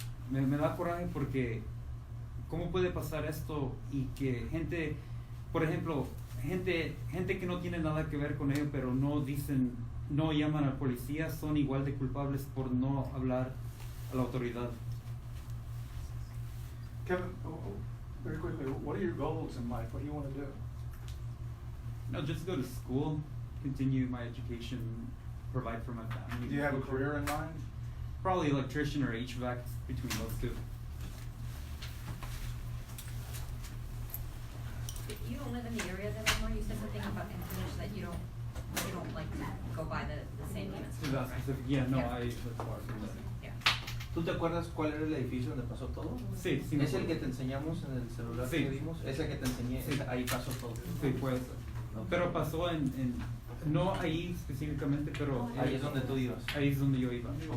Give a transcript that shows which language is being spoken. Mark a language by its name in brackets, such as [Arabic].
[Spanish] Me da coraje porque ¿cómo puede pasar esto y que gente, por ejemplo, gente que no tiene nada que ver con ello, pero no llaman al policía, son igual de culpables por no hablar a la autoridad? [English] Kevin, very quickly, what are your goals in life? What do you want to do? No, just go to school, continue my education, provide for my family. Do you have a career in mind? Probably electrician or HVAC, between those two. You don't live in the area that anymore. You said something about English that you don't like go by the same units. To that specific, yeah, no, Yeah. I live far from that. Yeah. [Spanish] ¿Tú te acuerdas cuál era el edificio donde pasó todo? Sí, sí. me ¿Es el que acuerdo. te enseñamos en el celular Sí. que vimos? ¿Es el que te enseñé? Sí. Ahí pasó todo. Sí, pues. Pero pasó no ahí específicamente, pero Ahí es donde tú ibas. ahí es donde yo iba.